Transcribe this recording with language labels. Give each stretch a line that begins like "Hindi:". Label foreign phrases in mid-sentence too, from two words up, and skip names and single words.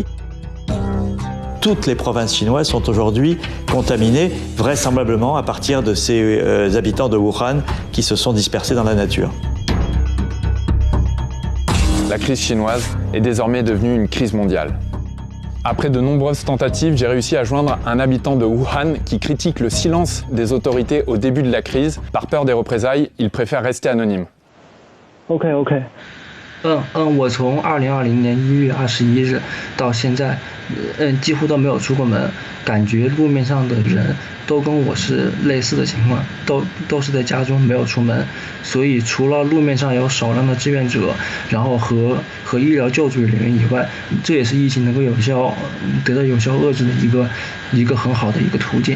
French: Toutes les provinces chinoises sont aujourd'hui contaminées, vraisemblablement à partir de ces habitants de Wuhan qui se sont dispersés dans la nature. La crise chinoise est désormais devenue une crise mondiale. Après de nombreuses tentatives, j'ai réussi à joindre un habitant de Wuhan qui critique le silence des autorités au début de la crise. Par peur des représailles, il préfère rester anonyme. OK。
Chinese: 我从2020年1月21日到现在，几乎都没有出过门，感觉路面上的人都跟我是类似的情况，都是在家中没有出门，所以除了路面上有少量的志愿者，然后和医疗救助人员以外，这也是疫情能够得到有效遏制的一个很好的一个途径。